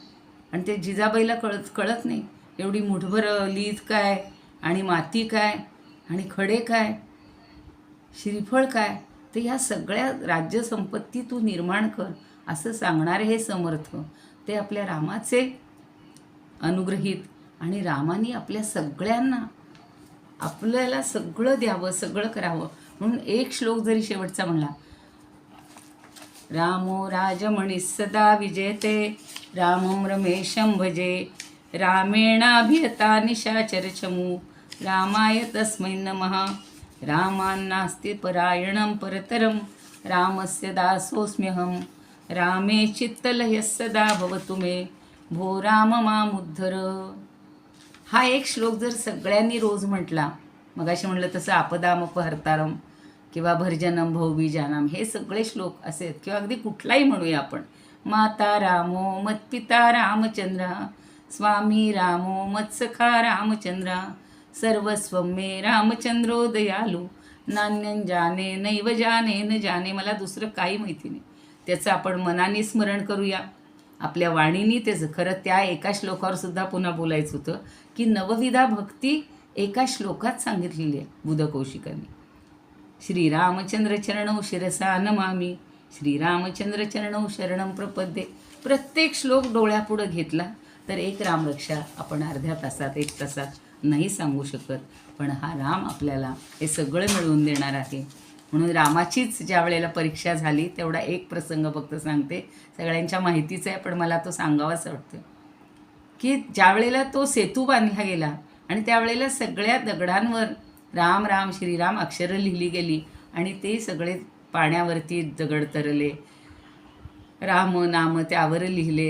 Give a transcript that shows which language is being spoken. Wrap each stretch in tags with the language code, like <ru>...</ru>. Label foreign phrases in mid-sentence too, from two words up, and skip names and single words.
<mr>आणि ते जिजाबाईला कळत नाही एवढी मुठभर लीद काय आणि माती काय आणि खडे काय, श्रीफळ काय, तर ह्या सगळ्या राज्यसंपत्ती तू निर्माण कर असं सांगणारे हे समर्थ, ते आपल्या रामाचे अनुग्रहित. आणि रामाने आपल्या सगळ्यांना आपल्याला सगळं द्यावं, सगळं करावं, म्हणून एक श्लोक जरी शेवटचा म्हणला,</mr> <sa>रामो राजमणी सदा विजेते रामं रमेशं भजे रामेणाभियता निशाचरचमू रामाय तस्मै नमः रामान्नास्ति परायणं परतरं रामस्य दासोऽस्म्यहं रामे चित्तलयः सदा भवतु मे भो राम मामुद्धर.</sa> <mr>हा एक श्लोक जर सगळ्यांनी रोज म्हटला, मगाशी म्हणलं तसं आपदामपहर्तारम किंवा</mr> <sa>भर्जनम भौबीजानाम,</sa> <mr>हे सगळे श्लोक असे किंवा अगदी कुठलाही म्हणूया आपण,</mr> <sa>माता रामो मत्पिता रामचंद्र, स्वामी रामो मत्सखा रामचंद्र, सर्वस्वं मे रामचंद्रो दयालू, नान्यं जाने नैव जाने न जाने.</sa> <mr>मला दुसरं काही माहिती नाही. त्याचं आपण मनाने स्मरण करूया, आपल्या वाणीने. त्याचं खरं त्या एका श्लोकावर सुद्धा पुन्हा बोलायचं होतं की नवविधा भक्ती एका श्लोकात सांगितलेली आहे बुधकौशिकांनी.</mr> <sa>श्रीरामचंद्र चरणौ शिरसा नमामि, श्रीरामचंद्र चरणौ शरणं प्रपद्ये.</sa> <mr>प्रत्येक श्लोक डोळ्यापुढं घेतला तर एक रामरक्षा आपण अर्ध्या तासात, एक तासात नाही सांगू शकत. पण हा राम आपल्याला हे सगळं मिळवून देणार आहे. म्हणून रामाचीच ज्या वेळेला परीक्षा झाली, तेवढा एक प्रसंग फक्त सांगते. सगळ्यांच्या माहितीचा आहे, पण मला तो सांगावाच वाटतं की ज्या वेळेला तो सेतू बांधला गेला आणि त्यावेळेला सगळ्या दगडांवर राम राम श्रीराम अक्षरं लिहिली गेली आणि ते सगळे पाण्यावरती दगड तरले, राम नाम त्यावर लिहिले.</mr>